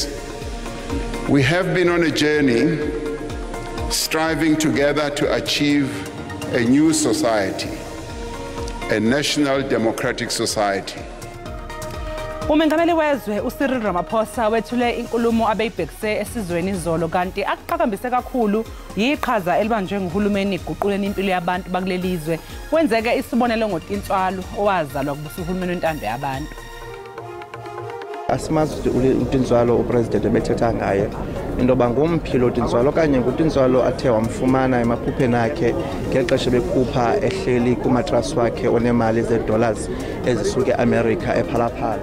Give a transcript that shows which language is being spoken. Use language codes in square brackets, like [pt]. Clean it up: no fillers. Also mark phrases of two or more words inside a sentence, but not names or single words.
[en] we have been on a journey striving together to achieve a new society, a national democratic society. [zu] Umengameli wezwe uCyril Ramaphosa wethule inkulumo abeyibhekise esizweni izolo kanti aqhakambise kakhulu yiqhaza elibanjwe nguhulumeni iguquleni impilo yabantu bakulelizwe wenzeke isibonelo ngoTintswalo owazalwa kubusa uhulumeni wentando yabantu. [xh] Asimazi uTintswalo upresident ebethetha ngaye into bangomphilo uTintswalo kanye nguTintswalo athe wamfumana emaphupheni akhe ngexesha bekhupha ehleli kumatras wakhe onemali zedollars ezisuke eAmerica ephalaphala